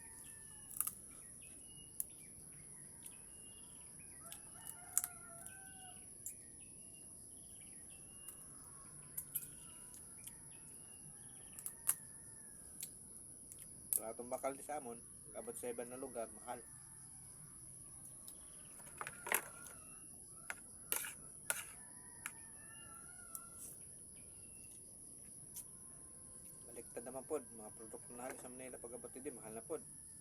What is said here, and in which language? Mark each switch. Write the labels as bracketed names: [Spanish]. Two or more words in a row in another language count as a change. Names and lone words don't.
[Hiligaynon] Baratong bakal di sa amon, abot sa iban na lugar, mahal. Baliktad naman pod, mga produkto na halos sa Manila pag abot hindi, mahal na pod.